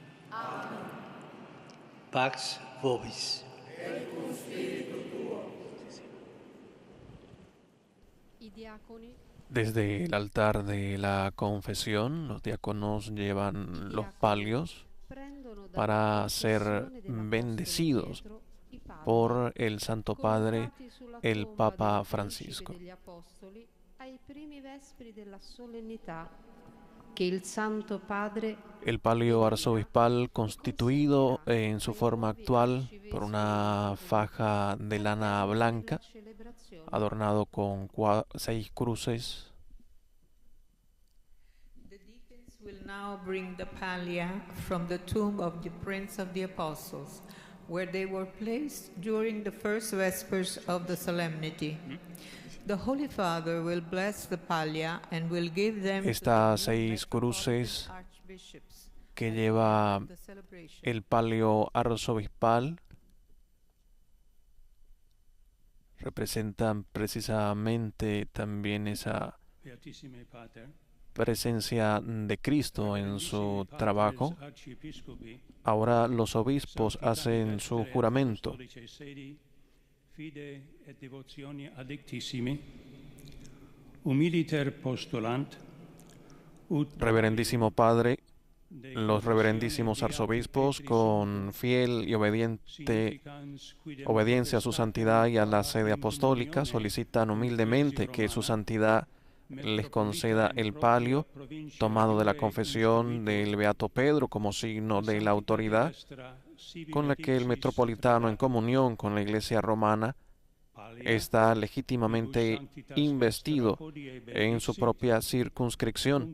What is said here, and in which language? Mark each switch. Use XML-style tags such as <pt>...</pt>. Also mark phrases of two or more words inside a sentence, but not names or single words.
<la>Amen. Pax vobis. Et cum spiritu tuo.</la> <it>I diaconi.</it> <es>Desde el altar de la confesión, los diáconos llevan los palios para ser bendecidos por el Santo Padre, el Papa Francisco. El palio arzobispal, constituido en su forma actual por una faja de lana blanca, adornado con 6 cruces.</es> <en>The deacons will now bring the pallia from the tomb of the Prince of the Apostles, where they were placed during the first vespers of the solemnity. The Holy Father will bless the pallia and will give them</en> <es>Estas 6 cruces que lleva</es> <en>the celebration.</en> <es>el palio arzobispal representan precisamente también esa</es> <la>Beatissime Pater,</la> <es>presencia de Cristo en su trabajo.</es> <la>Archiepiscopi,</la> <es>Ahora los obispos hacen su juramento.</es> <la>Apostolicae Sedi, fide et devotioni addictissimi, humiliter postulant, ut</la> <es>Reverendísimo Padre, de los reverendísimos arzobispos, con fiel y obediencia a su santidad y a la sede apostólica, solicitan humildemente que su santidad les conceda el palio tomado de la confesión del Beato Pedro como signo de la autoridad con la que el metropolitano, en comunión con la Iglesia romana, está legítimamente investido en su propia circunscripción.</es>